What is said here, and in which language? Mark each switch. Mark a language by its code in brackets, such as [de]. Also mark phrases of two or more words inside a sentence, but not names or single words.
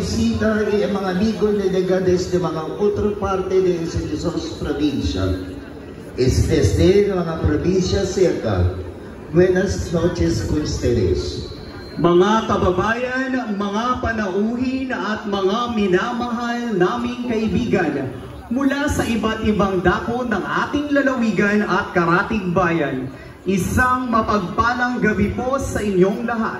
[cbk] visita y mga amigo delegados de mga otra parte de esos provincia. Desde mga probinsya cerca. Buenas noches con ustedes. [tl] Mga kababayan, mga panauhin at mga minamahal naming kaibigan, mula sa iba't ibang dako ng ating lalawigan at karatig bayan, isang mapagpalang gabi po sa inyong lahat.